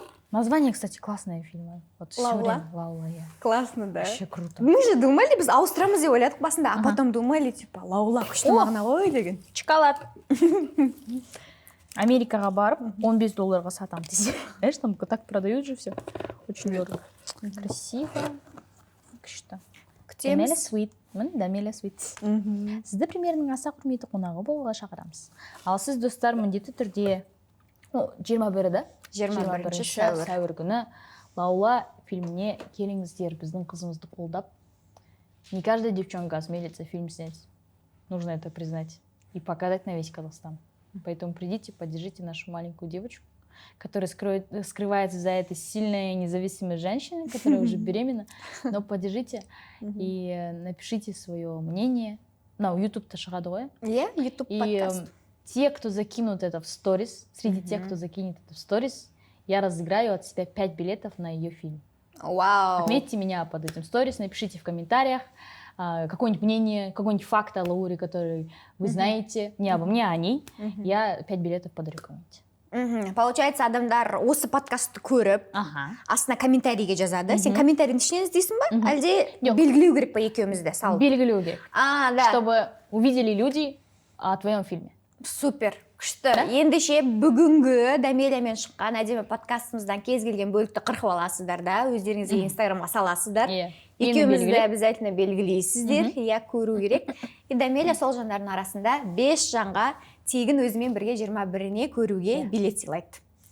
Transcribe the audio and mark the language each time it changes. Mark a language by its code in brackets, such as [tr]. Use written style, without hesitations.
[ru] Название, кстати, классное фильм. Лаула? Лаула, я. Классно, да? Вообще круто. Мы же думали, [kk] біз ауыстырамыз деп ойладық басында, [ru] а потом думали, типа, [kk] Лаула күшті мағына ғой деген. Шоколад. Америкаға барып, $15 сатам десе. [ru] Знаешь, там так продают же все. Очень дорого. Красиво. [kk] Күшті. [ru] Дамеля Суит. Мін Дамеля Суит. [kk] Сізді премьерінің аса құрметті қонағы болуға шақырамыз. Ал сіз, достар, міндетті түрде 21-і, да? 21 сәуір күні Лаула фильміне келіңіздер, біздің қызымызды қолдап. [ru] Не каждая девчонка осмелится фильм снять. Нужно это признать и показать на весь Казахстан. Поэтому придите, поддержите нашу маленькую девочку, которая скрывается за этой сильной независимой женщиной, которая уже беременна. Но поддержите и напишите свое мнение. [kk] YouTube-то шығады ғой. Иә, YouTube подкаст. [ru] И те, кто закинут это в сторис, среди тех, кто закинет это в сторис, я разыграю от себя 5 билетов на ее фильм. Вау! Отметьте меня под этим сторис, напишите в комментариях какое-нибудь мнение, какой-нибудь факт о Лауре, который вы знаете, не обо мне, а о ней. Я 5 билетов подарю кому-нибудь. Получается, [kk] адамдар осы подкастты көріп, астына комментарийге жазады. Сен комментарийдің ішінен іздейсің ба? Әлде белгілеу керек па екеумізді? Белгілеу керек. [ru] Да. Чтобы увидели люди о твоем фильме. Супер. [kk] Күшті. Ендеше бүгінгі Дамелямен шыққан әдемі подкастымыздан кез келген бөлікті қырқып аласыздар да, өздеріңізге инстаграмға саласыздар. Екеумізді [ru] обязательно [kk] белгілейсіздер, көру керек. И Дамеля сол жандардың арасында 5 жанға тегін өзімен бірге 21-іне көруге билет сыйлайды.